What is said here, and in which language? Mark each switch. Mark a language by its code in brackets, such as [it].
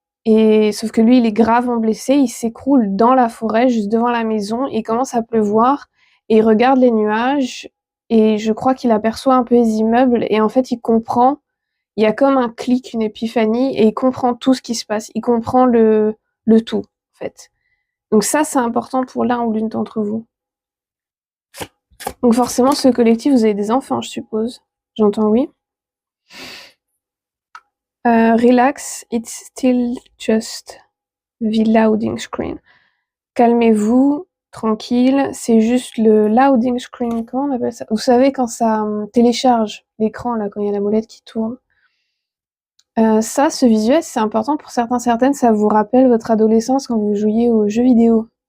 [fr] Et sauf que lui, il est gravement blessé, il s'écroule dans la forêt, juste devant la maison, et il commence à pleuvoir, et il regarde les nuages, et je crois qu'il aperçoit un peu les immeubles, et en fait, il comprend, il y a comme un clic, une épiphanie, et il comprend tout ce qui se passe, il comprend le tout, en fait. Donc ça, c'est important pour l'un ou l'une d'entre vous. Donc forcément, ce collectif, vous avez des enfants, je suppose. J'entends oui. [en] Relax, it's still just the loading screen. [fr] Calmez-vous, tranquille, c'est juste le loading screen, comment on appelle ça? Vous savez quand ça télécharge l'écran, là, quand il y a la molette qui tourne. Ça, ce visuel, c'est important pour certains, certaines, ça vous rappelle votre adolescence quand vous jouiez aux jeux vidéo.